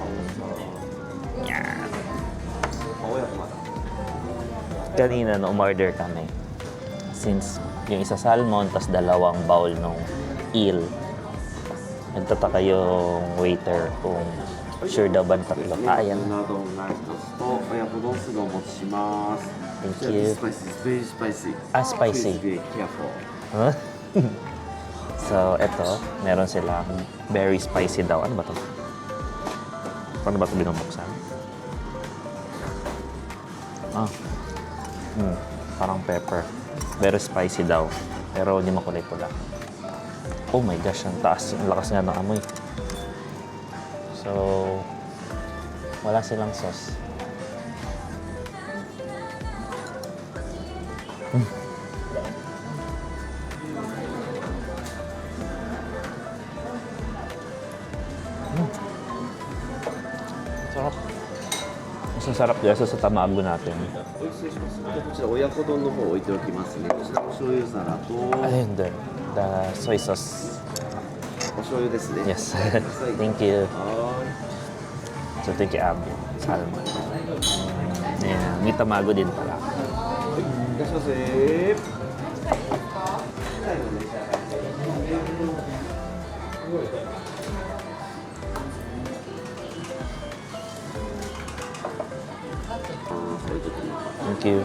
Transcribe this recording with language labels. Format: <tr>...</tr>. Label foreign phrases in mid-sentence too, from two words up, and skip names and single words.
<tl>Yan. Kanina na umorder kami. Since yung isa salmon, tas dalawang bowl ng il. Nagtataka yung waiter kung sure daw ba tatlo. Ayan.</tl> <ja>うな丼が一つと親子丼すぐお持ちします。</ja> <en>Thank you. Very spicy. Spicy. Please be careful. Huh? So,</en> <tl>eto, meron silang</tl> <en>very spicy</en> <tl>daw. Ano ba to? Paano ba ito binubuksan? Parang pepper.</tl> <en>Very spicy</en> <tl>daw. Pero hindi makulay pula.</tl> <en>Oh my gosh,</en> <tl>ang taas. Ang lakas nga ng amoy. So, wala silang sauce. Sarap. Mas masarap dyan sa tamago natin.</tl> <ja>お失礼します。でこちら親子丼の方置いておきますね。こちらお醤油皿と</ja> <tl>Ayun din.</tl> <en>The soy sauce.</en> <ja>お醤油ですね。</ja> <en>Yes. Thank you.</en> <ja>は</ja> <en>So, thank you, Abby. Salmon. Yeah,</en> <tl>may tamago din pala.</tl> <ja>ーい。いらっしゃいませ。</ja> <en>Thank you.</en>